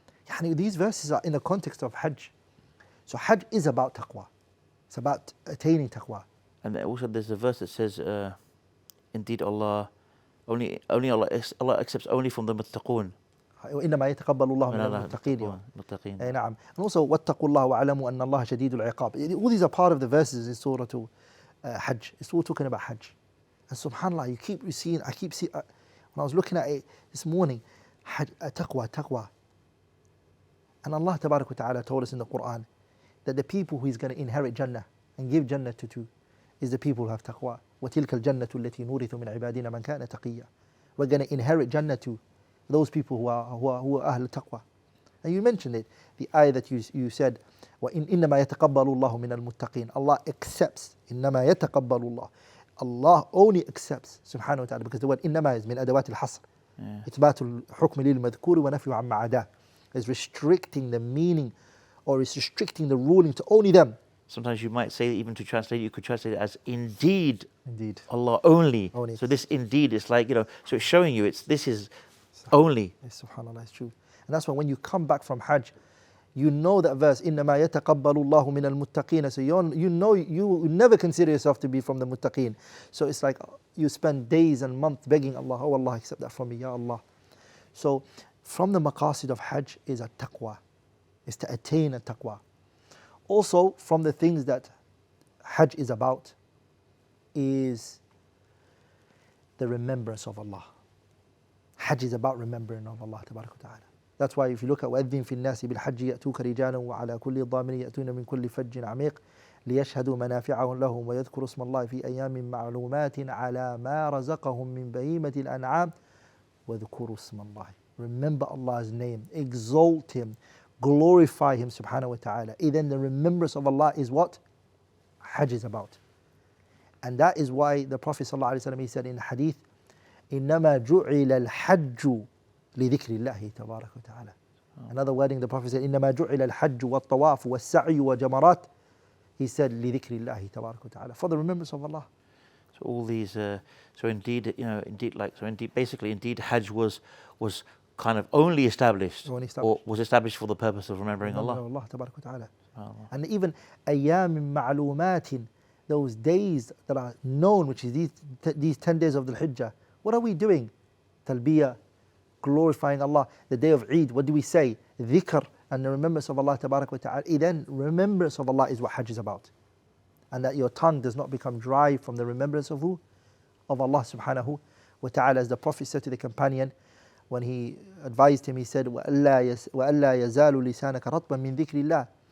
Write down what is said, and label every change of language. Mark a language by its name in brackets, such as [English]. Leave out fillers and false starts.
[English] يعني these verses are in the context of Hajj. So Hajj is about taqwa. It's about attaining taqwa. And also there's a verse that says, indeed Allah accepts only from the muttaqun. [Arabic] وإنما يتقبل الله من المتقين. نعم. [English] And also [Arabic] واتقوا الله واعلموا أن الله شديد العقاب. [English] All these are part of the verses in Surah Hajj. It's all talking about Hajj. And subhanAllah, I keep seeing, when I was looking at it this morning, Hajj, taqwa. And Allah Tabarak wa Ta'ala told us in the Quran that the people who is going to inherit Jannah and give Jannah to is the people who have taqwa. [Arabic] وَتِلْكَ الْجَنَّةُ الَّتِي نُورِثُ مِنْ عِبَادِنَا مَنْ كَانَ تَقِيًّا. [English] We're going to inherit Jannah to those people who are Ahl Taqwa. And you mentioned it, the ayah that you said, [Arabic] إِنَّمَا يَتَقَبَّلُ اللَّهُ مِنَ الْمُتَّقِينَ. [English] Allah accepts. [Arabic] إِنَّمَا يَتَقَبَّلُ اللَّهُ. [English] Allah only accepts, subhanahu wa ta'ala, because the word إِنَّمَا is [Arabic] من أدوات الحصر. إثبات الحكم للمذكور ونفي عما عداه. [English] Is restricting the meaning, or is restricting the ruling to only them. Sometimes you might say, even to translate, you could translate it as indeed Allah only. So this indeed is like, so it's showing you this is only. Yes, subhanAllah, it's true. And that's why when you come back from Hajj, you know that verse, [Arabic] إِنَّمَا يَتَقَبَّلُ اللَّهُ مِنَ الْمُتَّقِينَ. [English] So you know you never consider yourself to be from the muttaqeen. So it's like you spend days and months begging Allah, oh Allah, accept that from me, Ya Allah. So from the maqasid of Hajj is a taqwa, is to attain a taqwa. Also from the things that Hajj is about is the remembrance of Allah. Hajj is about remembering of Allah Tabarak wa Ta'ala. That's why if you look at [Arabic] وَأَذِّن فِي النَّاسِ بِالْحَجِّ يَأْتُوكَ رِجَالًا وَعَلَى كُلِّ ضَامِرٍ يَأْتُونَ مِنْ كُلِّ فَجٍّ عَمِيقٍ ليشهدوا منافعهم لهم ويذكروا اسم الله في أيام معلومات على ما رزقهم من بهيمة الأنعام وذكروا اسم الله. [English] Remember Allah's name, exalt Him, glorify Him subhanahu wa ta'ala. Then the remembrance of Allah is what Hajj is about. And that is why the Prophet sallallahu alaihi wasallam, he said in the hadith, [Arabic] إِنَّمَا جُعِلَ الْحَجُّ لِذِكْرِ اللَّهِ تَبَارَكَ وَتَعَالَى. [English] Another wording, the Prophet said, [Arabic] إِنَّمَا جُعِلَ الْحَجُّ وَالطَّوَافُ وَالسَّعْيُ وَجَمَرَاتِ. [English] He said, [Arabic] لِذِكْرِ اللَّهِ تَبَارَكَ وَتَعَالَى, [English] for the remembrance of Allah. So all these, so indeed, indeed, Hajj was kind of only established, or was established for the purpose of remembering Allah. Allah Tabarak wa Ta'ala. And even أيام معلومات, those days that are known, which is these 10 days of the Hijjah. What are we doing? Talbiyah, glorifying Allah. The day of Eid, what do we say? Dhikr, and the remembrance of Allah Tabarak wa Ta'ala. Then remembrance of Allah is what Hajj is about. And that your tongue does not become dry from the remembrance of who? Of Allah subhanahu wa ta'ala. As the Prophet said to the companion, when he advised him, he said, [Arabic] وَأَلَّا يَزَالُ لِسَانَكَ رَطْبًا مِّن ذِكْرِ اللَّهِ.